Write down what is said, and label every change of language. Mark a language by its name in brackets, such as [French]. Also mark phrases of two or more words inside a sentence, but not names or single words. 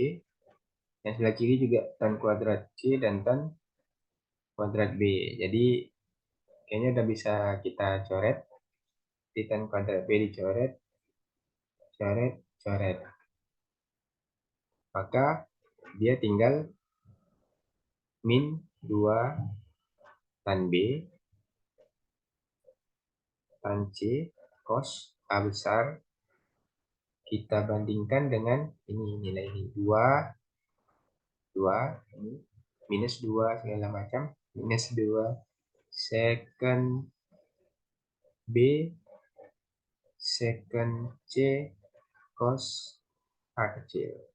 [Indonesian] Yang sebelah kiri juga tan kuadrat C dan tan kuadrat B. Jadi kayaknya udah bisa kita coret. Di tan kuadrat B dicoret, coret, coret. Maka dia tinggal min 2 tan B tan C cos A besar kita bandingkan dengan ini nilai ini 2 2 ini minus 2 segala macam minus 2 secant B secant C cos A kecil.